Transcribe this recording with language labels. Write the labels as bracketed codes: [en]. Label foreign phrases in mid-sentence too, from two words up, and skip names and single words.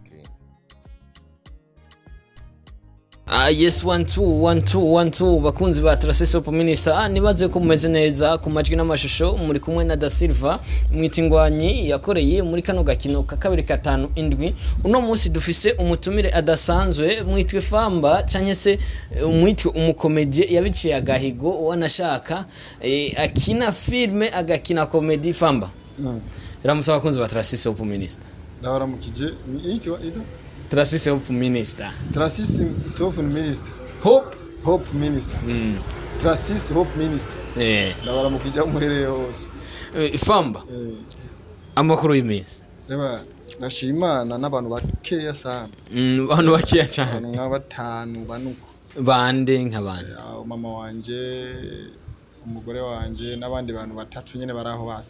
[rn] Yes 1212 bakunzi ba Tarisisi Hope Ministry nibaze ko mumeze neza ku majwi n'amashusho muri kumwe na Da Silva mwitingwanyi yakoreye muri kano gakino ka 257 uno munsi dufise umutumire adasanzwe mwitwe Famba canke se mwitwe umukomedie yabiciye agahigo wanashaka akina filme agakina comedy Famba ramusaba bakunzi ba Tarisisi Hope Ministry ndabaramukije ito Tarisisi Hope Ministry. Tarisisi Hope Ministry. Hope Ministry. Tarisisi Hope Ministry. Ndabaramukije muhereye hose. Famba. Amakuru y'imisi. Eba nashimana n'abantu bakeya sana. Abantu bakeya cyane. Nk'abatanu banuko. Bande nk'abandi. Mama wanje, umugore wanje n'abandi bantu batatu nyene baraho basa.